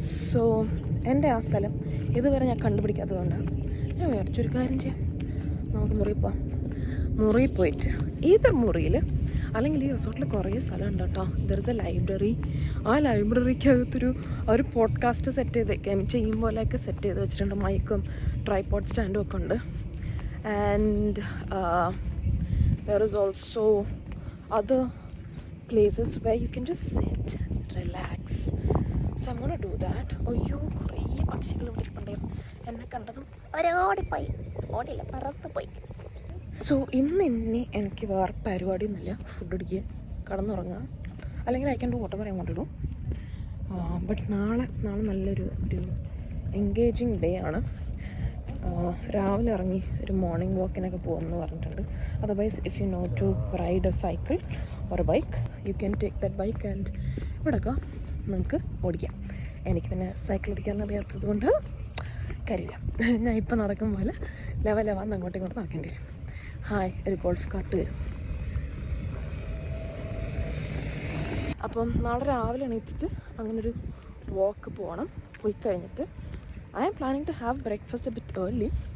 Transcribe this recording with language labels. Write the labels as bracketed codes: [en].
[ml] So എൻ്റെ ആ സ്ഥലം ഇതുവരെ ഞാൻ കണ്ടുപിടിക്കാത്തതുകൊണ്ടാണ് ഞാൻ വിചാരിച്ചൊരു കാര്യം ചെയ്യാം, നമുക്ക് മുറിയിൽ പോവാം. മുറിയിൽ പോയിട്ട് ഏതൊരു മുറിയിൽ അല്ലെങ്കിൽ ഈ റിസോർട്ടിൽ കുറേ സ്ഥലമുണ്ട് കേട്ടോ. [en] There is a library. [ml] ആ ലൈബ്രറിക്കകത്തൊരു പോഡ്കാസ്റ്റ് സെറ്റ് ചെയ്യും പോലെയൊക്കെ സെറ്റ് ചെയ്ത് വെച്ചിട്ടുണ്ട്. മൈക്കും ട്രൈപോഡ് സ്റ്റാൻഡും ഒക്കെ ഉണ്ട്. [en] And there is also other places where you can just sit, relax. So I'm gonna do that. [ml] അയ്യോ, കുറേ പക്ഷികൾ ഇവിടെ ഇരിപ്പുണ്ടായിരുന്നു. എന്നെ കണ്ടതും ഓടിപ്പോയി, ഓടില്ല, പറന്നുപോയി. [en] so [ml] ഇന്ന് എനിക്ക് വേറെ പരിപാടിയൊന്നുമില്ല. ഫുഡ് അടിക്കുക, കടന്നുറങ്ങുക, അല്ലെങ്കിൽ [en] I can do whatever I want to do. [ml] But നാളെ നല്ലൊരു എൻഗേജിങ് ഡേ ആണ്. രാവിലെ ഇറങ്ങി ഒരു മോർണിംഗ് വാക്കിനൊക്കെ പോകുമെന്ന് പറഞ്ഞിട്ടുണ്ട്. [en] otherwise if you know to ride a cycle or a bike, you can take that bike and [ml] ഇവിടെയൊക്കെ നമുക്ക് ഓടിക്കാം. എനിക്ക് പിന്നെ സൈക്കിൾ ഓടിക്കാൻ അറിയാത്തത് കൊണ്ട് കാര്യമില്ല. ഞാൻ ഇപ്പം നടക്കും പോലെ ലെവന്ന് അങ്ങോട്ടും ഇങ്ങോട്ട് നടക്കേണ്ടി വരും. ഹായ്, ഒരു ഗോൾഫ് കാർട്ട് വരും. അപ്പം നാളെ രാവിലെ എണീറ്റിട്ട് അങ്ങനൊരു വാക്ക് പോകണം. പോയി കഴിഞ്ഞിട്ട് [en] I am planning to have breakfast a bit early.